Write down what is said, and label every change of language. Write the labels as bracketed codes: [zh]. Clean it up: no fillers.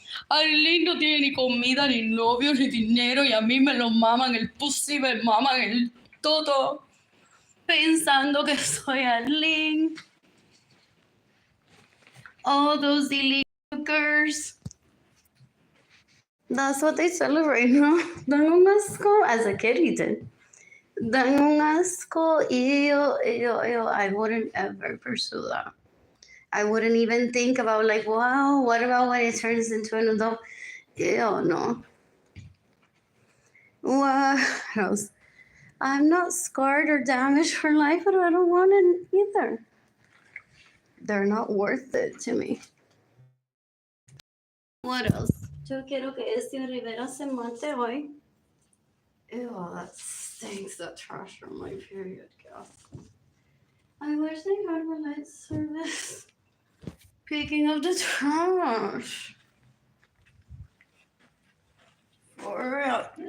[es] Arlene no tiene ni comida, ni novio, ni dinero, y a mí me lo maman el pussy, me maman el todo. Pensando que soy Arlene. [en] All those illegal hookers. That's what they celebrate, no? [es] Dan un asco. [en] As a kid, he did. [es] Dan un asco. Ew. [en] I wouldn't ever pursue that. I wouldn't even think about like, wow, what about when it turns into an adult? Ew, no. What else? I'm not scarred or damaged for life, but I don't want it either. They're not worth it to me. What else? [es] Yo quiero que este Rivera se mate hoy. [en] Ew, that stinks, that trash from my period, gas. I wish they had a light service. Picking up the trash. For real.